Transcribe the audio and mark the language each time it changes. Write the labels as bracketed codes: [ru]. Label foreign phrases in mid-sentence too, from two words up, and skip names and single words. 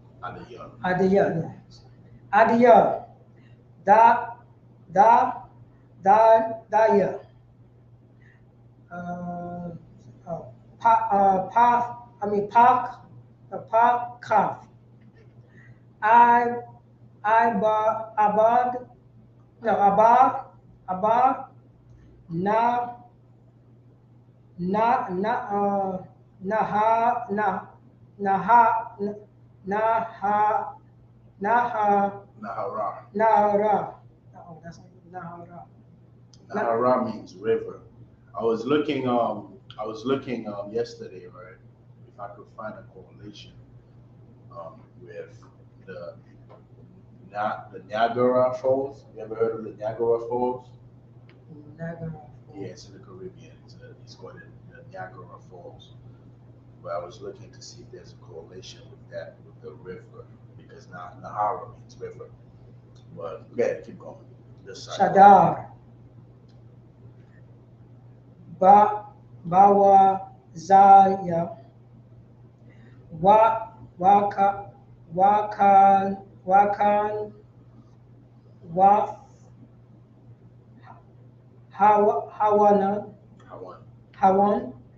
[en] Adiya. Adiya. Daya. Kaf. I, Abad, no, Abad, Na, Naha, Naha, Naha, Nahara. Oh, that's Nahara. Nahara means river. I was looking yesterday, right? If I could find a correlation with the Niagara Falls. You ever heard of the Niagara Falls? Niagara. Yeah, it's in the Caribbean. It's called the Niagara Falls. But I was looking to see if there's a correlation with that, with the river, because Nahara means river. But yeah, keep going. This side. Shadar. Bawa Zaya. Wakan. Wa Hawan.